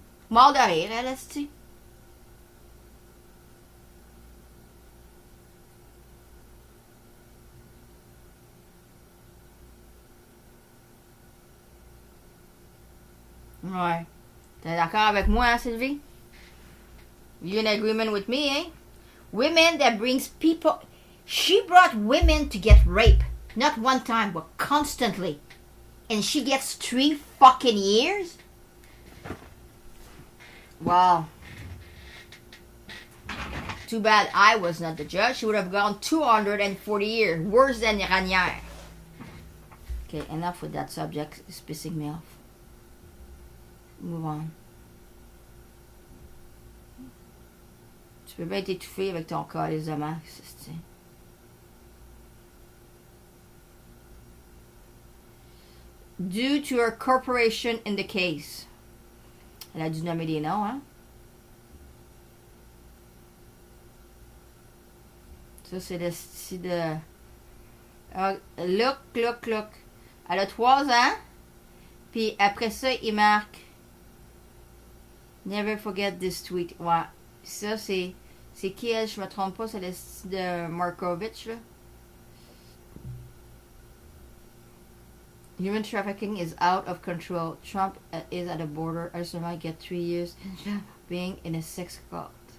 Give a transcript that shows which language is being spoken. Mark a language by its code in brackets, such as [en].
[fr] Mort de rire, elle, est-ce-tu? Ouais. T'es d'accord avec moi, hein, Sylvie? [en] You in agreement with me, eh? Women that brings people... She brought women to get raped. Not one time, but constantly. And she gets 3 fucking years? Wow. Too bad I was not the judge. She would have gone 240 years. Worse than Ranière. Okay, enough with that subject. It's pissing me off. Move on. [fr] Tu peux bien t'étouffer avec ton calice de max, c'est. [en] Due to her corporation in the case. [fr] Elle a dû nommer des noms, hein? Ça, c'est le style de... Look. Elle a 3 ans. Puis après ça, il marque... [en] Never forget this tweet. [fr] Ouais. Ça, c'est... C'est qui, elle? Je me trompe pas, c'est le style de Markovitch, là. [en] Human trafficking is out of control. Trump is at the border. Ursula get 3 years being in a sex cult.